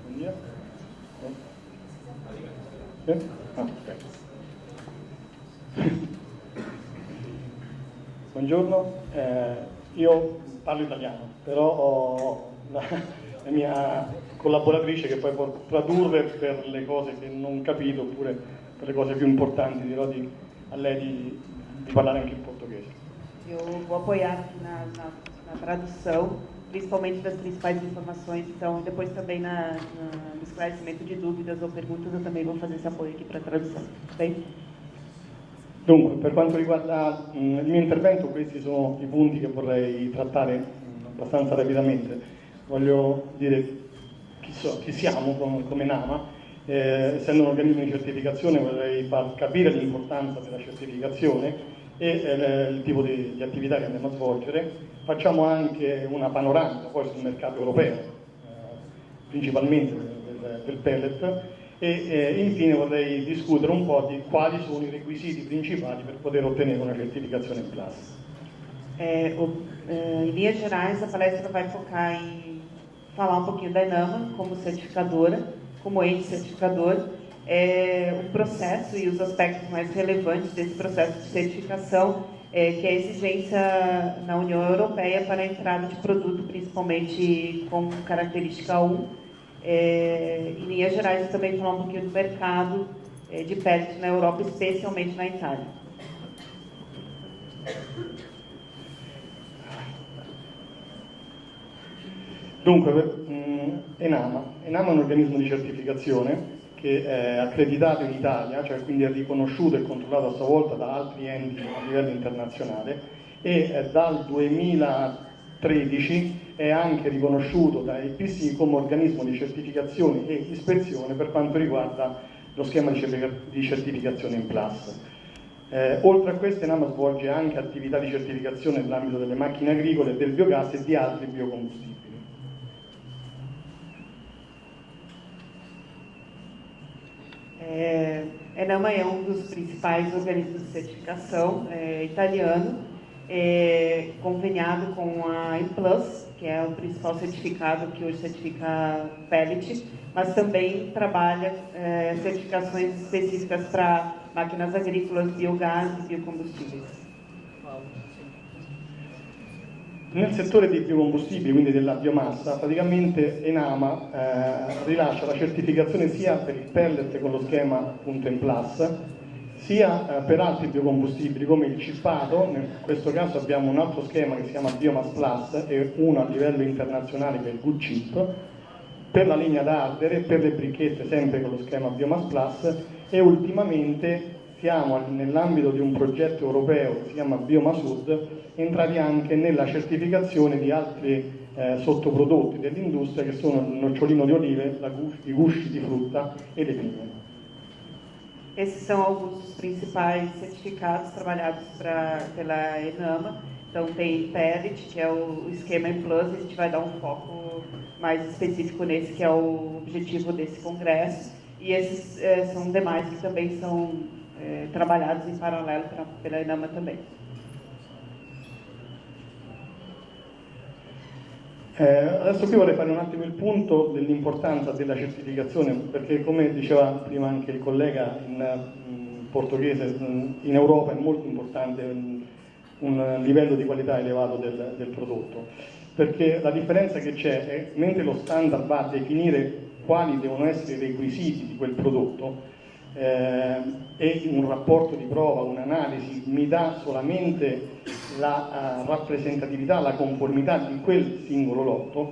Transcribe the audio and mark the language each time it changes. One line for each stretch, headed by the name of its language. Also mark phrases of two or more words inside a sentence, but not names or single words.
Italian: Buongiorno, io parlo italiano, però ho la mia collaboratrice che poi può tradurre per le cose che non ho capito oppure per le cose più importanti, dirò a lei di parlare anche in portoghese.
Portuguese: Eu vou apoiar aqui na tradução, principalmente das principais informações, então depois também no esclarecimento de dúvidas ou perguntas eu também vou fazer esse apoio aqui para a tradução. Bem?
Italian: Dunque, per quanto riguarda il mio intervento, questi sono i punti che vorrei trattare abbastanza rapidamente. Voglio dire chi siamo come NAMA, essendo un organismo di certificazione vorrei far capire l'importanza della certificazione e il tipo di attività che andiamo a svolgere. Facciamo anche una panoramica poi sul mercato europeo, principalmente del pellet, e infine vorrei discutere un po' di quali sono i requisiti principali per poter ottenere una certificazione PLAS.
Portuguese: Em linhas gerais, a palestra vai focar em falar um pouquinho da ENAMA como certificadora, como ente certificador, o processo e os aspectos mais relevantes desse processo de certificação, que é a exigência na União Europeia para a entrada de produto, principalmente com característica 1. Em linhas gerais, também falar um pouquinho do mercado de pellet na Europa, especialmente na Itália.
Italian: Dunque, ENAMA è un organismo di certificazione che è accreditato in Italia, cioè quindi è riconosciuto e controllato a sua volta da altri enti a livello internazionale e dal 2013 è anche riconosciuto da IPC come organismo di certificazione e ispezione per quanto riguarda lo schema di certificazione in PLAS. Oltre a questo, ENAMA svolge anche attività di certificazione nell'ambito delle macchine agricole, del biogas e di altri biocombustibili.
Portuguese: ENAMA é um dos principais organismos de certificação italiano, conveniado com a Implus, que é o principal certificado que hoje certifica pellet, mas também trabalha certificações específicas para máquinas agrícolas, biogás e biocombustíveis.
Italian: Nel settore dei biocombustibili, quindi della biomassa, praticamente ENAMA rilascia la certificazione sia per il pellet con lo schema appunto in plus, sia per altri biocombustibili come il cippato. In questo caso abbiamo un altro schema che si chiama Biomass Plus e uno a livello internazionale che è il Good Chip, per la legna da ardere, per le bricchette sempre con lo schema Biomass Plus, e ultimamente siamo nell'ambito di un progetto europeo che si chiama Biomasud entrati anche nella certificazione di altri sottoprodotti dell'industria che sono il nocciolino di olive, i gusci di frutta e le pigne.
Portuguese: Esses são alguns dos principais certificados trabalhados pela ENAMA. Então tem pellet, que é o esquema em plus, a gente vai dar um foco mais específico nesse, que é o objetivo desse congresso. E esses são demais que também são trabalhados em paralelo pela ENAMA também.
Italian: Adesso qui vorrei fare un attimo il punto dell'importanza della certificazione, perché come diceva prima anche il collega in portoghese, in Europa è molto importante un livello di qualità elevato del prodotto, perché la differenza che c'è è, mentre lo standard va a definire quali devono essere i requisiti di quel prodotto, e un rapporto di prova, un'analisi mi dà solamente la rappresentatività, la conformità di quel singolo lotto.